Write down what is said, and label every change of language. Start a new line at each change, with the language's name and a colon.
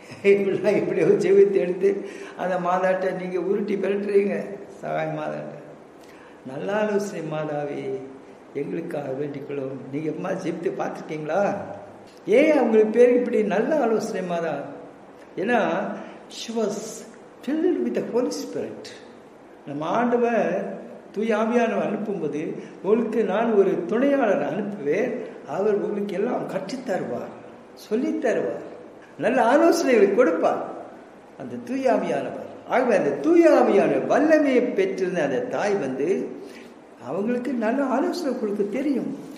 Tamil: இப்படிலாம் இப்படி ஜெபித்து எடுத்து அந்த மாதாட்டை நீங்கள் உருட்டி பெருட்டுறீங்க. சகாய மாதாட்டை நல்ல ஆலோசனை மாதாவே எங்களுக்காக வேண்டிக்கொள்ளும். நீங்கள் அம்மா ஜெபித்து பார்த்துருக்கீங்களா? ஏன் அவங்களுக்கு பேர் இப்படி நல்ல ஆலோசனை மாதா? ஏன்னா
English: she was filled with the Holy Spirit.
Tamil: நம்ம ஆண்டவர் தூய ஆவியானவர் அனுப்பும்போது உங்களுக்கு நான் ஒரு துணையாளர் அனுப்புவேன், அவர் உங்களுக்கு எல்லாம் கற்றுத்தருவார், சொல்லித்தருவார், நல்ல ஆலோசனைகளை கொடுப்பார் அந்த தூய ஆவியானவர். ஆகவே அந்த தூய ஆவியானவர் வல்லமையை பெற்றிருந்த அந்த தாய் அவங்களுக்கு நல்ல ஆலோசனை கொடுக்க தெரியும்.